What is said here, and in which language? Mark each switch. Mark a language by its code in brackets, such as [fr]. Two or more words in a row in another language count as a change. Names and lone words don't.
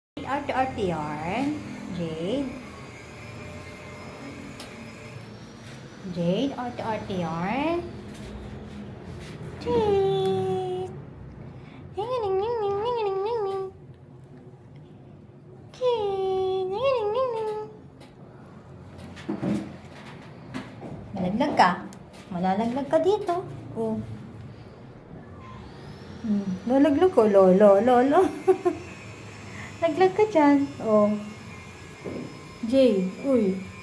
[tl] Arte-arte yarn. Jade. Jade, arte-arte yarn. Jade. Ning-ning-ning-ning-ning-ning-ning. Jade. Ning-ning-ning-ning. Malaglag ka. Malalaglag ka dito. Oh. Lalaglag ko. Lolo. Laglag ka dyan. Oh. Jay. Uy.